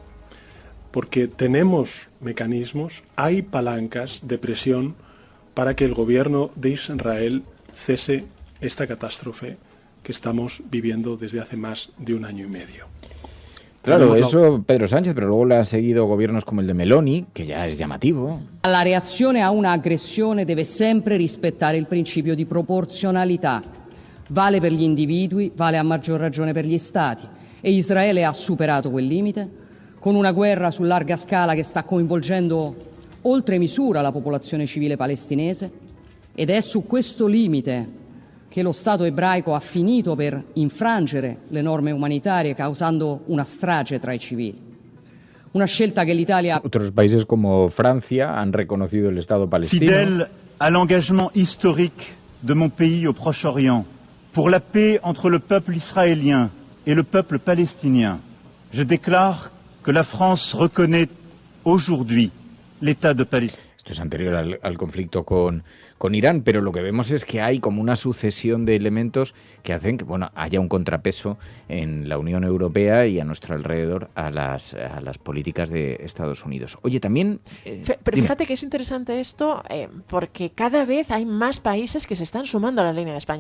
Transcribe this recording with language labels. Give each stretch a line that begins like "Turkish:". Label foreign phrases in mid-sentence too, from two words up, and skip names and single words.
Spanish: Porque tenemos mecanismos, hay palancas de presión para que el gobierno de Israel cese esta catástrofe que estamos viviendo desde hace más de 1 año y medio. Claro, eso Pedro Sánchez, pero luego le han seguido gobiernos como el de Meloni, que ya es llamativo.
Italian: La reazione a una aggressione deve sempre rispettare il principio di proporzionalità. Vale per gli individui, vale a maggior ragione per gli stati. E Israele ha superato quel limite con una guerra su larga scala che sta coinvolgendo oltre misura la popolazione civile palestinese, ed è su questo limite che lo Stato ebraico ha finito per infrangere le norme umanitarie, causando una strage tra i civili. Una scelta che l'Italia...
Spanish: Otros países como Francia han reconocido el Estado palestino.
French: Fidèle à l'engagement historique de mon pays au Proche-Orient pour la paix entre le peuple israélien et le peuple palestinien, je déclare que la France reconnaît aujourd'hui l'État de Palestine.
Spanish: Esto es anterior al conflicto con Irán, pero lo que vemos es que hay como una sucesión de elementos que hacen que haya un contrapeso en la Unión Europea y a nuestro alrededor a las políticas de Estados Unidos. Oye, también... Pero fíjate que es interesante esto porque cada vez hay más países que se están sumando a la línea de España.